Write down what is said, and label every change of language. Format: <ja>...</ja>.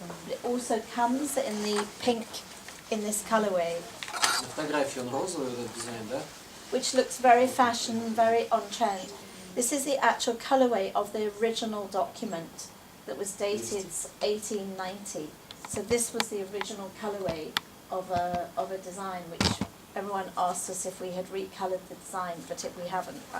<en>It also comes in the pink in this colourway.</en> <ru>Фотография он розовый, этот дизайн, да?</ru> <en>Which looks very fashion, very on trend. This is the actual colourway of the original document that was dated 1890. So this was the original colourway of a design which everyone asked us if we had recoloured the design, but we haven't.</en>